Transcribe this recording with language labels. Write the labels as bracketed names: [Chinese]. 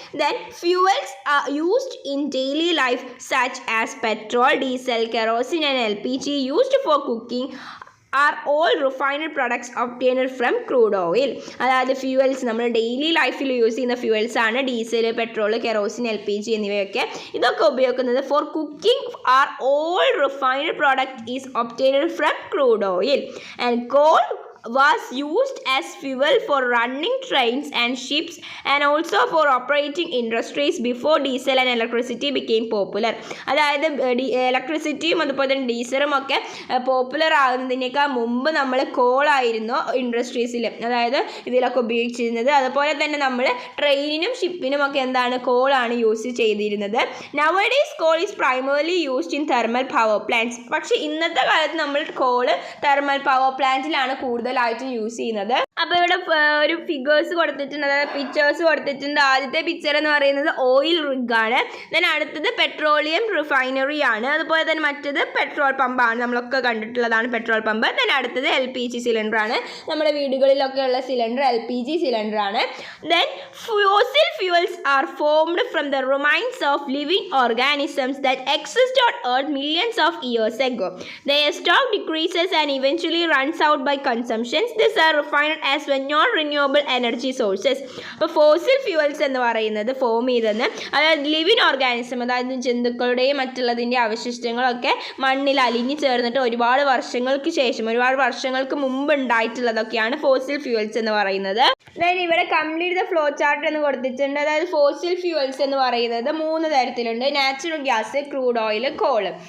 [English] Then fuels are used in daily life such as petrol, diesel, kerosene and LPG used for cooking are all refined products obtained from crude oil. [Malayalam] അതായത് fuels നമ്മൾ daily ലൈഫിൽ use ചെയ്യുന്ന fuels ആണ് diesel, petrol, kerosene, LPG എന്നിവയൊക്കെ. ഇതൊക്കെ ഉപയോഗിക്കുന്നത് [English] For cooking are all refined product is obtained from crude oil. And coal was used as fuel for running trains and ships and also for operating industries before diesel and electricity became popular. [Malayalam] അതായത് ഇലക്ട്രിസിറ്റിയും അതുപോലെ തന്നെ ഡീസലും ഒക്കെ popular ആകുന്നതിനേക്കാൾ മുമ്പ് നമ്മൾ കോളായിരുന്നു ഇൻഡസ്ട്രീസിൽ, അതായത് ഇതിലൊക്കെ ഉപയോഗിച്ചിരുന്നത്. അതുപോലെ തന്നെ നമ്മൾ ട്രെയിനിനും ഷിപ്പിനും ഒക്കെ എന്താണ്, കോളാണ് യൂസ് ചെയ്തിരുന്നത്. [English] Nowadays coal is primarily used in thermal power plants. [Malayalam] പക്ഷേ ഇന്നത്തെ കാലത്ത് നമ്മൾ കോള് തെർമൽ പവർ പ്ലാന്റിലാണ് കൂടുതലായിട്ട് യൂസ് ചെയ്യുന്നത്. അപ്പോൾ ഇവിടെ ഒരു ഫിഗേഴ്സ് കൊടുത്തിട്ടുണ്ട്, അതായത് പിക്ചേഴ്സ് കൊടുത്തിട്ടുണ്ട്. ആദ്യത്തെ പിക്ചർ എന്ന് പറയുന്നത് ഓയിൽ റിഗാണ്. ദെൻ അടുത്തത് പെട്രോളിയം റിഫൈനറി ആണ്. അതുപോലെ തന്നെ മറ്റത് പെട്രോൾ പമ്പാണ്, നമ്മളൊക്കെ കണ്ടിട്ടുള്ളതാണ് പെട്രോൾ പമ്പ്. ദെൻ അടുത്തത് LPG സിലിണ്ടർ ആണ്, നമ്മുടെ വീടുകളിലൊക്കെ ഉള്ള സിലിണ്ടർ LPG സിലിണ്ടർ ആണ്. [English] Then fossil fuels are formed from the remains of living organisms that exist on Earth millions of years ago. Their stock decreases and eventually runs out by consumption. These are refined as non-renewable energy sources. [Malayalam] അപ്പോൾ fossil fuels എന്ന് പറയുന്നത് form ചെയ്തെന്ന്, അതായത് living organism, അതായത് ജന്തുക്കളുടെയും മറ്റുള്ളതിൻ്റെ അവശിഷ്ടങ്ങളൊക്കെ മണ്ണിൽ അലിഞ്ഞു ചേർന്നിട്ട് ഒരുപാട് വർഷങ്ങൾക്ക് ശേഷം, ഒരുപാട് വർഷങ്ങൾക്ക് മുമ്പ് ഉണ്ടായിട്ടുള്ളതൊക്കെയാണ് ഫോസിൽ ഫ്യൂവൽസ് എന്ന് പറയുന്നത്. ദെൻ ഇവിടെ [English] complete the flow chart [Malayalam] എന്ന് കൊടുത്തിട്ടുണ്ട്. അതായത് ഫോസിൽ ഫ്യൂവൽസ് എന്ന് പറയുന്നത് 3 തരത്തിലുണ്ട്: natural gas, crude oil, call.